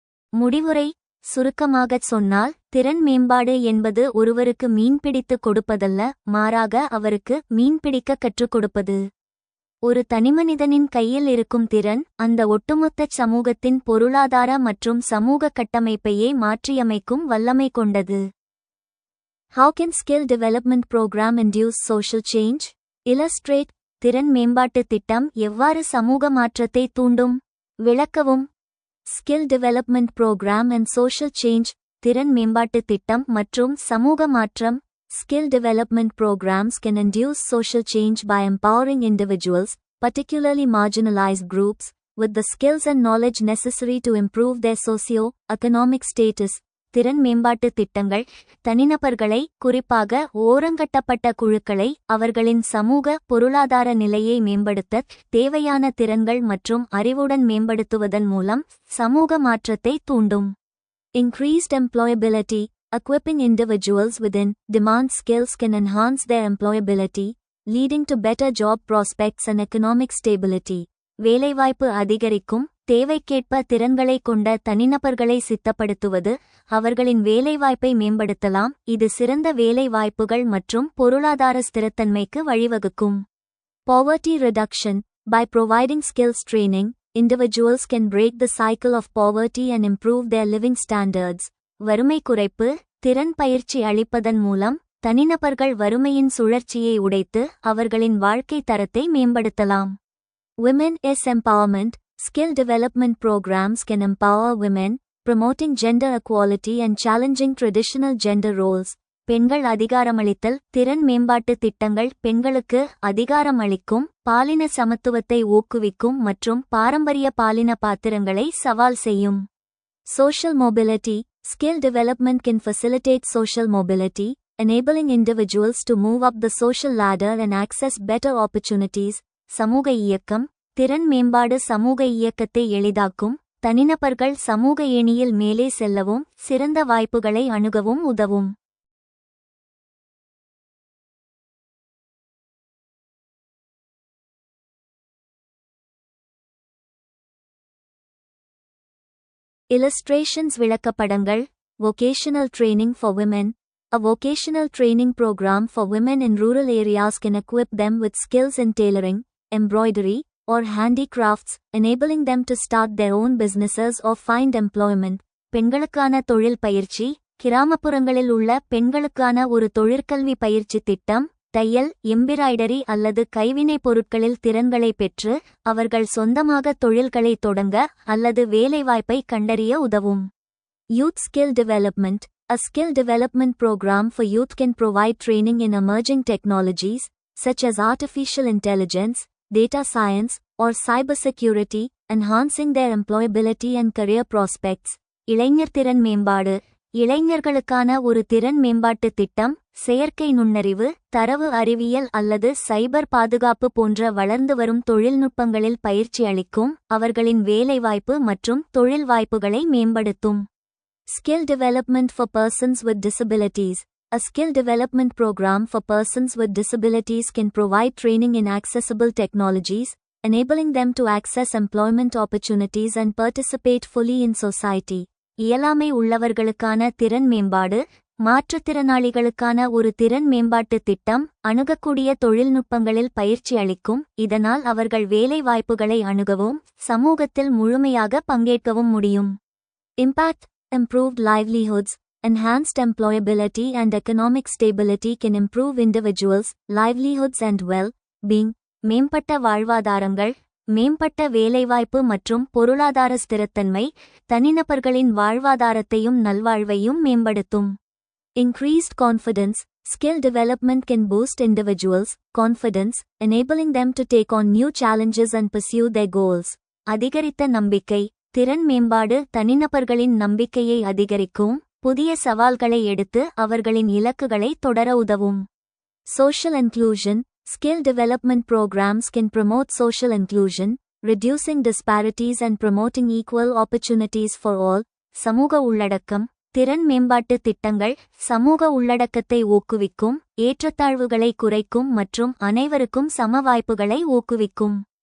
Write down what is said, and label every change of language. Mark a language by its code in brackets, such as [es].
[ta] முடிவுரை சுருக்கமாகச் சொன்னால் திறன் மேம்பாடு என்பது ஒருவருக்கு மீன்பிடித்து கொடுப்பதல்ல, மாறாக அவருக்கு மீன்பிடிக்க கற்றுக் கொடுப்பது. ஒரு தனிமனிதனின் கையில் இருக்கும் திறன் அந்த ஒட்டுமொத்த சமூகத்தின் பொருளாதார மற்றும் சமூக கட்டமைப்பையே மாற்றியமைக்கும் வல்லமை கொண்டது. [en] How can skill development program induce social change? [ta] Illustrate திறன் மேம்பாட்டு திட்டம் எவ்வாறு சமூக மாற்றத்தை தூண்டும்? விளக்கவும். [en] skill development program and social change [ta] திறன் மேம்பாட்டு திட்டம் மற்றும் சமூக மாற்றம். [en] Skill development programs can induce social change by empowering individuals, particularly marginalized groups, with the skills and knowledge necessary to improve their socio-economic status. [ta] திறன் மேம்பாட்டு திட்டங்கள் தனிநபர்களை, குறிப்பாக ஓரங்கட்டப்பட்ட குழுக்களை, அவர்களின் சமூக பொருளாதார நிலையை மேம்படுத்த தேவையான திறன்கள் மற்றும் அறிவுடன் மேம்படுத்துவதன் மூலம் சமூக மாற்றத்தை தூண்டும். [en] Increased employability. Equipping individuals with in-demand skills can enhance their employability, leading to better job prospects and economic stability. [ta] வேலைவாய்ப்பு அதிகரிக்கும். தேவைக்கேற்ப திறன்களை கொண்ட தனிநபர்களை சித்தப்படுத்துவது அவர்களின் வேலைவாய்ப்பை மேம்படுத்தலாம். இது சிறந்த வேலை வாய்ப்புகள் மற்றும் பொருளாதார ஸ்திரத்தன்மைக்கு வழிவகுக்கும். [en] Poverty reduction. By providing skills training, individuals can break the cycle of poverty and improve their living standards. [ta] வறுமை குறைப்பு. திறன் பயிற்சி அளிப்பதன் மூலம் தனிநபர்கள் வறுமையின் சுழற்சியை உடைத்து அவர்களின் வாழ்க்கை தரத்தை மேம்படுத்தலாம். [en] Women is empowerment. Skill development programs can empower women, promoting gender equality and challenging traditional gender roles. [ta] பெண்கள் அதிகாரமளித்தல். திறன் மேம்பாட்டு திட்டங்கள் பெண்களுக்கு அதிகாரம் அளிக்கும், பாலின சமத்துவத்தை ஊக்குவிக்கும் மற்றும் பாரம்பரிய பாலின பாத்திரங்களை சவால் செய்யும். [en] Social mobility. Skill development can facilitate social mobility, enabling individuals to move up the social ladder and access better opportunities. [ta] சமூக இயக்கம். திறன் மேம்பாடு சமூக இயக்கத்தை எளிதாக்கும், தனிநபர்கள் சமூக ஏணியில் மேலே செல்லவும் சிறந்த வாய்ப்புகளை அணுகவும் உதவும். Illustrations விளக்கப்படங்கள். [en] Vocational training for women. A vocational training program for women in rural areas can equip them with skills in tailoring, embroidery, or handicrafts, enabling them to start their own businesses or find employment. [ta] பெண்களுக்கான தொழில் பயிற்சி. கிராமப்புறங்களில் உள்ள பெண்களுக்கான ஒரு தொழிற்கல்வி பயிற்சி திட்டம் தையல், எம்பிராய்டரி அல்லது கைவினைப் பொருட்களில் திறன்களை பெற்று அவர்கள் சொந்தமாக தொழில்களை தொடங்க அல்லது வேலைவாய்ப்பை கண்டறிய உதவும். [en] Youth skill development. A skill development program for youth can provide training in emerging technologies, such as artificial intelligence, data science, or cybersecurity, enhancing their employability and career prospects. [ta] இளைஞர் திறன் மேம்பாடு. இளைஞர்களுக்கான ஒரு திறன் மேம்பாட்டு திட்டம், செயற்கை நுண்ணறிவு, தரவு அறிவியல் அல்லது சைபர் பாதுகாப்பு போன்ற வளர்ந்து வரும் தொழில்நுட்பங்களில் பயிற்சி அளிக்கும், அவர்களின் வேலைவாய்ப்பு மற்றும் தொழில் வாய்ப்புகளை மேம்படுத்தும். [en] Skill development for persons with disabilities. A skill development program for persons with disabilities can provide training in accessible technologies, enabling them to access employment opportunities and participate fully in society. [ta] இயலாமை உள்ளவர்களுக்கான திறன் மேம்பாடு. மாற்றுத்திறனாளிகளுக்கான ஒரு திறன் மேம்பாட்டு திட்டம், அணுகக்கூடிய தொழில்நுட்பங்களில் பயிற்சி அளிக்கும், இதனால் அவர்கள் வேலை வாய்ப்புகளை அணுகவும் சமூகத்தில் முழுமையாக பங்கேற்கவும் முடியும். [en] Impact. Improved livelihoods. Enhanced employability and economic stability can improve individuals' livelihoods and well-being. [ta] மேம்பட்ட வாழ்வாதாரங்கள். மேம்பட்ட வேலைவாய்ப்பு மற்றும் பொருளாதார ஸ்திரத்தன்மை தனிநபர்களின் வாழ்வாதாரத்தையும் நல்வாழ்வையும் மேம்படுத்தும். [en] Increased confidence. Skill development can boost individuals' confidence, enabling them to take on new challenges and pursue their goals. [ta] அதிகரித்த நம்பிக்கை. திறன் மேம்பாடு தனிநபர்களின் நம்பிக்கையை அதிகரிக்கும், புதிய சவால்களை எடுத்து அவர்களின் இலக்குகளை தொடர உதவும். [en] Social inclusion. Skill development programs can promote social inclusion, reducing disparities and promoting equal opportunities for all. [ta] சமூக உள்ளடக்கம். திறன் மேம்பாட்டு திட்டங்கள் சமூக உள்ளடக்கத்தை ஊக்குவிக்கும், ஏற்றத்தாழ்வுகளை குறைக்கும் மற்றும் அனைவருக்கும் சம வாய்ப்புகளை ஊக்குவிக்கும்.